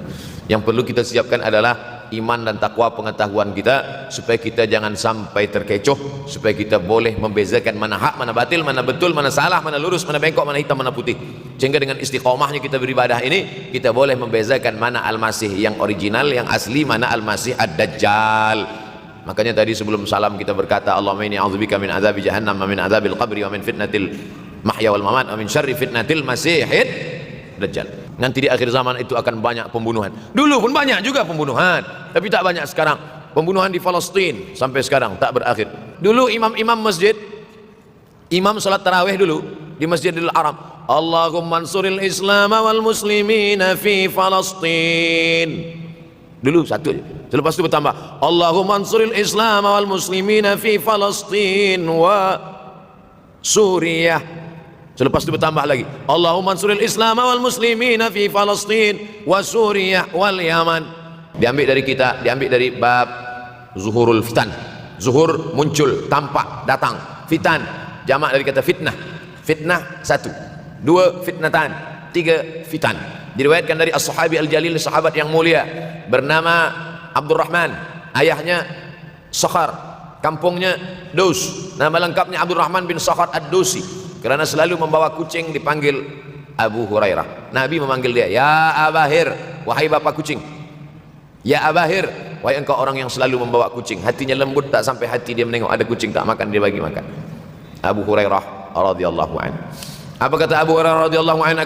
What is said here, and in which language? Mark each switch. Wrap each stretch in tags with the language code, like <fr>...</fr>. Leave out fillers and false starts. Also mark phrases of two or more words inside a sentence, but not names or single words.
<ms>Yang perlu kita siapkan adalah iman dan takwa, pengetahuan kita, supaya kita jangan sampai terkecoh, supaya kita boleh membezakan mana hak, mana batil, mana betul, mana salah, mana lurus, mana bengkok, mana hitam, mana putih. Sehingga dengan istiqomahnya kita beribadah ini, kita boleh membezakan mana Al-Masih yang original, yang asli, mana Al-Masih Ad-Dajjal. Makanya tadi sebelum salam kita berkata,</ms> <ar>اللهم إني أعوذ بك من عذاب جهنم ومن عذاب القبر ومن فتنة المحيا والممات ومن شر فتنة المسيح الدجال.</ar> <ms>Nanti di akhir zaman itu akan banyak pembunuhan. Dulu pun banyak juga pembunuhan, tapi tak banyak sekarang. Pembunuhan di Palestina sampai sekarang tak berakhir. Dulu imam-imam masjid, imam salat tarawih dulu di Masjidil Haram,</ms> <ar>اللهم انصر الإسلام والمسلمين في فلسطين.</ar> <ms>Dulu satu aja. Selepas itu bertambah,</ms> <ar>اللهم انصر الإسلام والمسلمين في فلسطين وسوريا.</ar> <ms>Selepas itu bertambah lagi,</ms> <ar>اللهم انصر الإسلام والمسلمين في فلسطين وسوريا واليمن.</ar> <ms>Diambil dari kita, diambil dari bab</ms> <ar>ظهور الفتن.</ar> <ms>Zuhur muncul, tampak, datang. Fitan jamak dari kata fitnah. Fitnah satu, dua fitnatan, tiga fitan. Diriwayatkan dari</ms> <ar>الصحابي الجليل,</ar> <ms>sahabat yang mulia bernama Abdurrahman, ayahnya Sakhar, kampungnya Dus, nama lengkapnya Abdurrahman bin Sakhar ad-Dusi. Kerana selalu membawa kucing dipanggil Abu Hurairah. Nabi memanggil dia,</ms> <ar>يا أبا هر,</ar> <ms>wahai bapak kucing.</ms> <ar>يا أبا هر,</ar> <ms>wahai engkau orang yang selalu membawa kucing. Hatinya lembut, tak sampai hati dia menengok ada kucing tak makan, dia bagi makan. Abu Hurairah</ms> <ar>رضي الله عنه.</ar> <ms>Apa kata Abu Hurairah</ms> <ar>رضي الله عنه?</ar>